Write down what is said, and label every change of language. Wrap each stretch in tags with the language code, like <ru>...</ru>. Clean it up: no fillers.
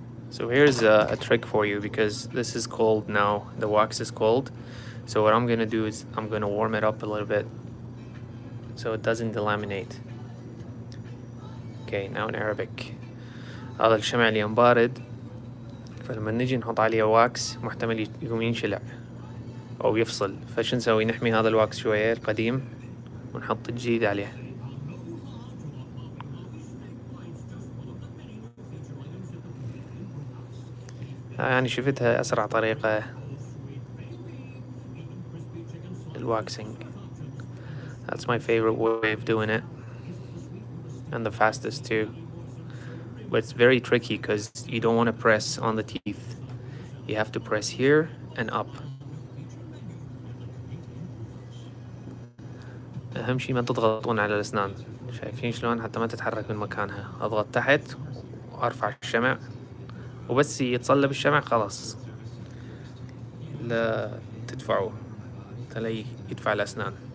<en>So here's a trick for you, because this is cold now, the wax is cold. So what I'm gonna do is I'm gonna warm it up a little bit so it doesn't delaminate. Okay, now in Arabic.</en> <ar>هذا الشمع اللي بارد، فلما نجي نحط عليه واكس محتمل يقوم ينشلع أو يفصل، فش نسوي؟ نحمي هذا الواكس شوية القديم ونحط الجديد عليه. يعني شفتها أسرع طريقة الواكسينج.</ar> <en>That's my favorite way of doing it, and the fastest too. But it's very tricky because you don't want to press on the teeth. You have to press here and up.</en> <ar>أهم شي ما تضغطون على الأسنان. شايفين شلون؟ حتى ما تتحرك من مكانها. أضغط تحت وأرفع الشمع، وبس يتصلب الشمع خلاص لا تدفعوه، تلاقي يدفع الأسنان.</ar>